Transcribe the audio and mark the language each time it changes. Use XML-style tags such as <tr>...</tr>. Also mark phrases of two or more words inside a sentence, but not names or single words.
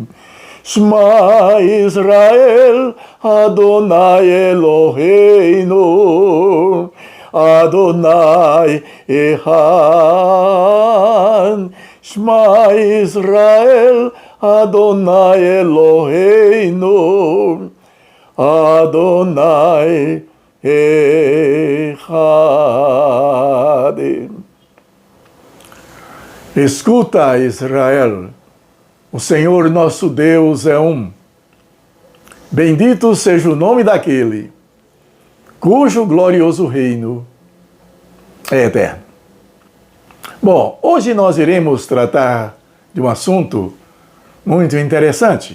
<he>שמע ישראל, אדוני אלוהינו, אדוני אחד. שמע ישראל, אדוני אלוהינו, אדוני אחד.</he> <pt>Escuta, Israel, o Senhor nosso Deus é um. Bendito seja o nome daquele cujo glorioso reino é eterno. Bom, hoje nós iremos tratar de um assunto muito interessante.</pt>